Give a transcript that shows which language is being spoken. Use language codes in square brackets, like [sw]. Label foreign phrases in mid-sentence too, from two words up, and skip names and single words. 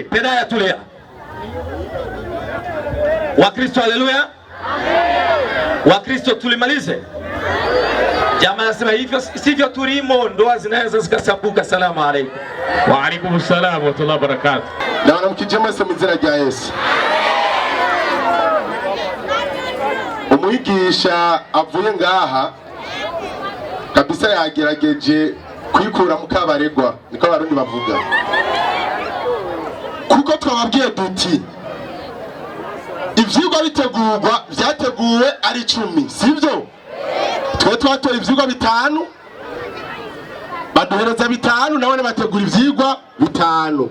[sw] Pedaya, tulia. Wakristo, haleluya. Wakristo, tulimalize. Jamaa anasema hivyo sivyo tulimo, ndoa zinaweza zikasabuka. [ar] السلام عليكم. وعليكم السلام ورحمة الله وبركاته. [rn] Na wanamkijema semizira rya Yesu. Umwigisha avuye ngaha kabisa yagerageje kwikura mu kabaregwa, niko abarundi bavuga. kuko twababwiye duti ivyigwa bitegurwa vyateguwe ari 10 sivyo twe twatoye ivyigwa 5 baduhereza 5 nabone bategura ivyigwa 5